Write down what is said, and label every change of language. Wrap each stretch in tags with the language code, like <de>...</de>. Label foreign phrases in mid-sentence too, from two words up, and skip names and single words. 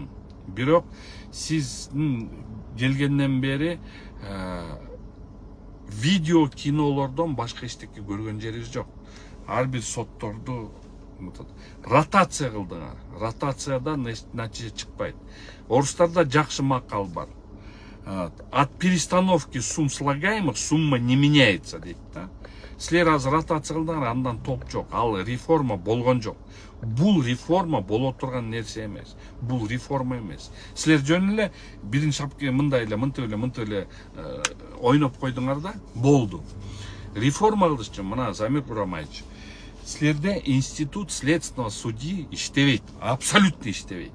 <ky>Бирок сиздин келгенден бери видео кинолордон башка эчтеке көргөн жерибиз жок. Ар бир сотторду ротация кылдыңар. Ротациядан натыйжа чыкпайт. Орустарда жакшы макал бар.</ky> <ru>От перестановки сумм слагаемых сумма не меняется</ru> <ky>дейт да. Силер азыр ротация кылдыңар, андан топ жок. Ал реформа болгон жок. Бул реформа боло турган нерсе эмес. Бул реформа эмес. Силер жөн эле бирин шапке мындай эле, мынтип эле ойноп койдуңар да, болду. Реформа кылыш үчүн мына Замир Курамаевич, силерде</ky> <ru>институт следственного судьи</ru> <ky>иштебейт, абсолютно иштебейт.</ky>